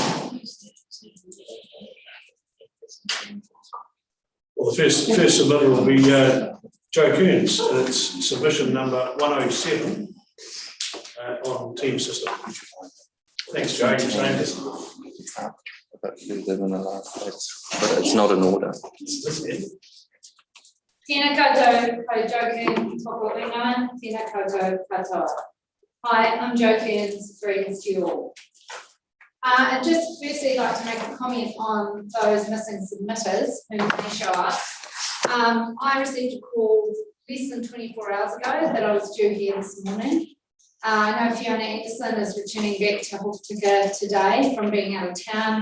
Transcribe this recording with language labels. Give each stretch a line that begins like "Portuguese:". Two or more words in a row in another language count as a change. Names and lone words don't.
English: Well, the first submitter will be Joe Kearns. It's submission number 107 on team system. Thanks, Joe. You've named it. But it's not in order.
Māori: Tēnā koutou, ko Joe Kearns, toko ingoa, tēnā koutou katoa.
English: Hi, I'm Joe Kearns, greetings to you all. I'd just firstly like to make a comment on those missing submitters who may show up. I received a call less than 24 hours ago that I was due here this morning. I know Fiona Anderson is returning back to Hokitika today from being out of town.